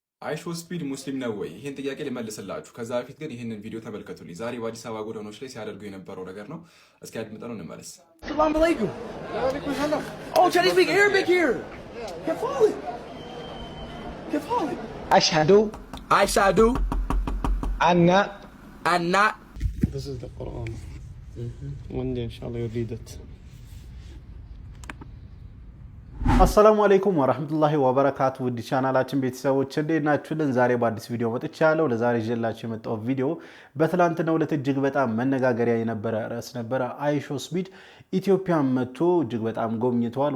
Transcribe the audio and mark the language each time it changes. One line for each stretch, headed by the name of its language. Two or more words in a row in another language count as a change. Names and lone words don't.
Amharic: አይሾ ስፒድ ሙስሊም ነው ወይ? ይህን ጥያቄ ልመልስላችሁ። ከዛ በፊት ግን ይህንን ቪዲዮ ተመልከቱልኝ። ዛሬ በአዲስ አበባ ጎዳናዎች ላይ ሲያደርጉ የነበረው ነገር ነው። እስኪ አድምጠነው እንመለስ።
Arabic: سلام عليكم።
English: Oh, can you speak Arabic here?
Arabic: كيف حالك? أشهد أن
English: This is the Quran. One day inshallah you'll read it.
Arabic: السلام عليكم ورحمة الله وبركاته
Amharic: ውድ ቻናላችን ቤተሰቦች እንዴት ናችሁልን? ዛሬ በአዲስ ቪዲዮ መጥቻለሁ። ለዛሬ ይዤላችሁ የመጣው ቪዲዮ በትላንትናው ዕለት እጅግ በጣም መነጋገሪያ የነበረ ርዕስ ነበረ። አይሾ ስፒድ ኢትዮጵያ መጥቶ እጅግ በጣም ጎብኝተዋል።